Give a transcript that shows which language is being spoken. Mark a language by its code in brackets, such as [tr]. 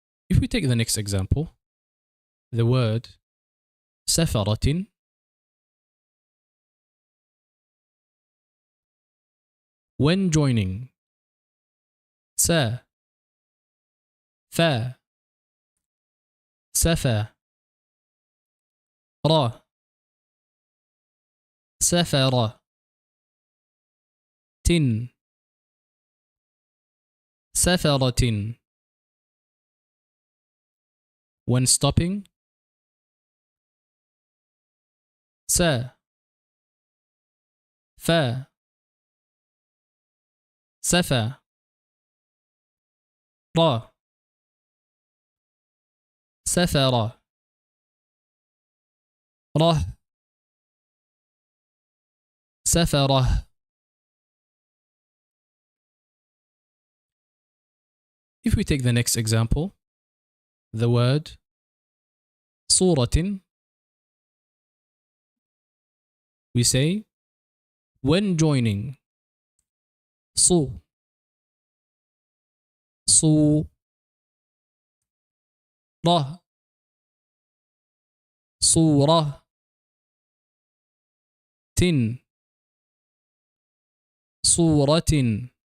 [en] If we take the next example, the word سفرة, when joining [ar] س, ف, سفا, را, سفر, تن, سفرة. [en] When stopping [ar] س, ف, سفا, را, سفر, ره, سفره. [en] If we take the next example, the word صورة, we say when joining [ar] صو, صو, ره, صورة, تن, صورة.